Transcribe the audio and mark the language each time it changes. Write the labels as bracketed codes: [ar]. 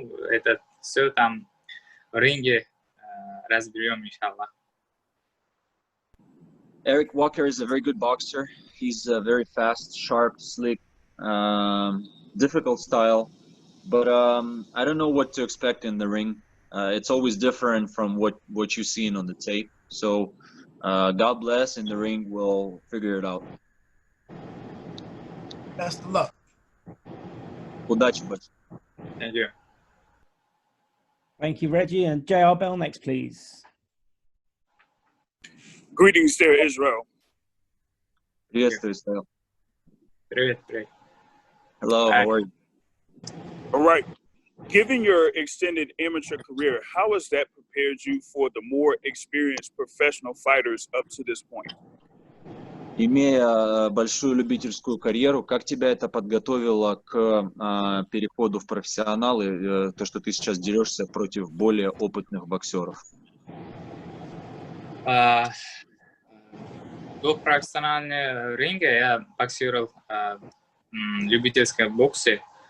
[ru] Это все там в ринге разберем, иншаллах. [en] Eric Walker is a very good boxer. He's very fast, sharp, slick, difficult style. But I don't know what to expect in the ring. It's always different from what you've seen on the tape. So God bless, in the ring we'll figure it out. Best of luck. [ru] Удачи, бать. [en] Thank you. Thank you, Reggie. And JR Bell next, please. Greetings there, Israel. [ru] Приветствую, Israel. Привет. [en] Hello, how are you? All right. Given your extended amateur career, how has that prepared you for the more experienced professional fighters up to this point? [ru] Имея большую любительскую карьеру, как тебя это подготовило к переходу в профессионалы, то, что ты сейчас дерешься против более опытных боксеров? До профессионального ринга я боксировал в любительском боксе.